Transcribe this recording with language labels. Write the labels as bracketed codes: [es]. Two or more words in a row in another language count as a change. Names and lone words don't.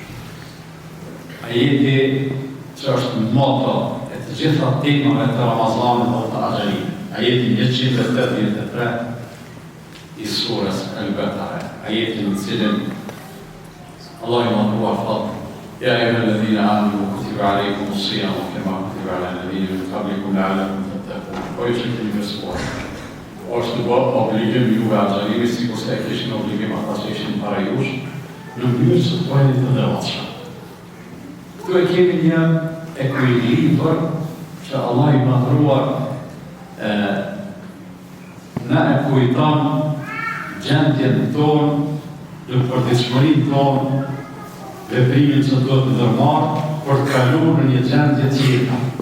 [sq] Ajeti që është moto e të gjitha temave të Ramazanit dhe të Agjerimit. Ajeti 183 i surës El-Beqare. Ajeti në cilin Allah i madhruar thotë: [ar] يا أيها الذين آمنوا كتب عليكم الصيام كما كتب على الذين من قبلكم لعلكم تتقون. [sq] Po ju që keni besuar, është në bërë obligim juve agjerimi, si kurse e kishin obligim ata që ishin para jush, në mënyrë që të bëjnë të devotshëm. Këtu e kemi një ekuilibër që Allah i madhruar na e kujton gjendjen tonë, në përditshmërinë tonë, veprimin që duhet të ndërmarrë për të kaluar në një gjendje tjetër.